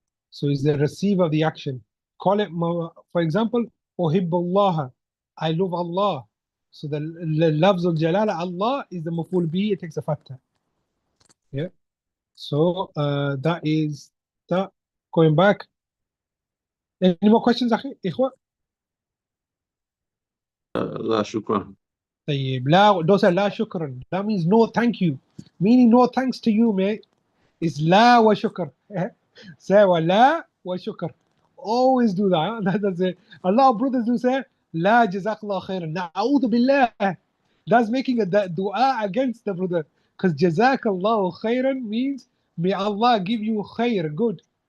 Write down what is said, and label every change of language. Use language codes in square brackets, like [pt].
[en] So it's the receiver of the action. Call it, for example, [ar] أحب الله. [en] I love Allah. So the lafz al-jalala, Allah, is the maful bi, it takes a fatha. Yeah. So that is that. Going back. Any more questions, [ar] أخي إخوة? لا شكرا. طيب لا, [en] don't say [ar] لا شكرا. [en] That means no thank you. Meaning no thanks to you, mate. [ar] Is لا وشكر. Say لا وشكر. [en] Always do that. That's it. A lot of brothers do say [ar] لا جزاك الله خيرا. نعوذ بالله. [en] That's making a dua against the brother. Because [ar] جزاك الله خيرا [en] means may Allah give you khair, good.